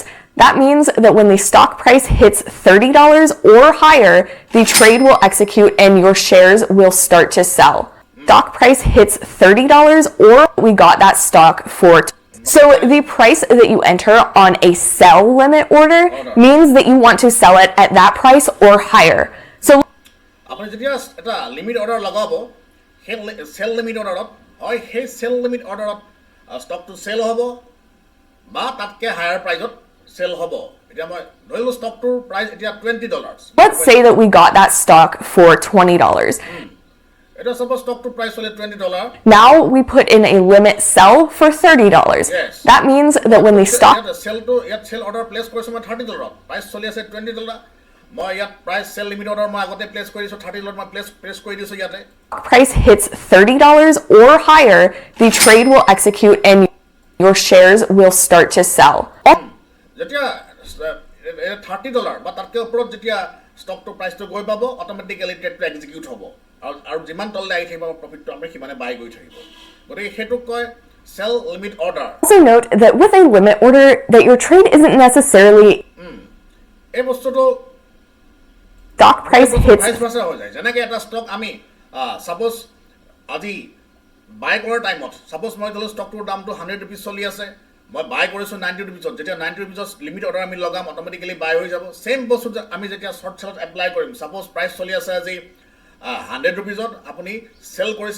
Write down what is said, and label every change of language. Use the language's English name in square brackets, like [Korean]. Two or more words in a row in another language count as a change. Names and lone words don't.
[English] That means that when the stock price hits $30 or higher, the trade will execute and your shares will start to sell. Stock price hits $30 or we got that stock for so the price that you enter on a sell limit order means that you want to sell it at that price or higher. So [Assamese] আপুনি যেতিয়া এটা [English] limit order [Assamese] লগাব সেই [English] sell limit orderত [Assamese] হয় সেই [English] sell limit orderত [Assamese] ষ্টকটো সেল হ'ব বা তাতকে [English] higher priceত [Assamese] সেল হ'ব এতিয়া মই ধৰিলো ষ্টকটোৰ প্ৰাইস এতিয়া $20 [English] let's say that we got that stock for $20. [Assamese] এটা সাপোজ ষ্টকটোৰ প্ৰাইস হলে $20 [English] Now we put in a limit sell for $30. Yes. That means that when the stock [Assamese] সেলটো ইয়াত [English] sell order place [Assamese] কৰিছো মই $30 প্ৰাইস চলি আছে $20 মই ইয়াত প্ৰাইস [English] sell limit order [Assamese] মই আগতে প্লেস কৰিছো $30 মই প্লেস কৰি দিছো ইয়াতে [English] price hits $30 or higher, the trade will execute and your shares will start to sell. [Assamese] যেতিয়া $30 বা তাতকে ওপৰত যেতিয়া ষ্টকটো প্ৰাইসটো গৈ পাব [English] automatically tradeটো execute [Assamese] হ'ব আৰু যিমান তললৈ আহি থাকিব প্ৰফিটটো আমি সিমানে বাই গৈ থাকিব গতিকে সেইটো কয় [English] sell limit order Also note that with a limit order that your trade isn't necessarily [Assamese] এই বস্তুটো [English] stock price hits vice versa [Assamese] হৈ যায় যেনেকৈ এটা ষ্টক আমি সাপোজ আজি বাই কৰাৰ টাইমত সাপোজ মই ধৰিলো ষ্টকটোৰ দামটো 100 rupees চলি আছে মই বাই কৰিছো 90 rupeesত যেতিয়া 90 rupeesত [English] limit order [Assamese] আমি লগাম [English] automatically buy [Assamese] হৈ যাব সেম বস্তু আমি যেতিয়া [English] short sellত [Assamese] এপ্লাই কৰিম সাপোজ প্ৰাইস চলি আছে আজি 100 rupeesত আপুনি সেল কৰিছে